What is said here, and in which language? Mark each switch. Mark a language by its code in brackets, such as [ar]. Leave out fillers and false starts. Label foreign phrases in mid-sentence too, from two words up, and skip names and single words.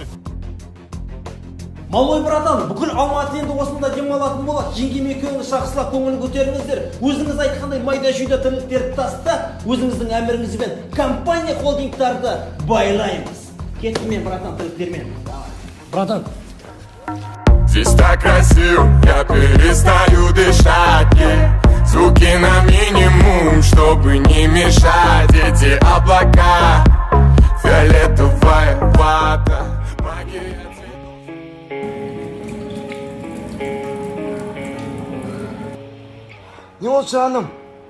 [ru] Малой братан, [kk] бүкіл Алматы енді осында демалатын болады. Жеңгем екеуіңіз шақсылап көңіл көтеріңіздер. Өзіңіз айтқандай майда жүйда тірліктерді таста, өзіңіздің әміріңізбен компания холдингтарды байлаймыз. Кеттім мен, братан, тірліктермен. Братан, [ru] здесь так красиво, я перестаю дышать, звуки на минимум, чтобы не мешать. Эти облака, фиолетовая вата, магия цветов. [kk] Не ол жаным,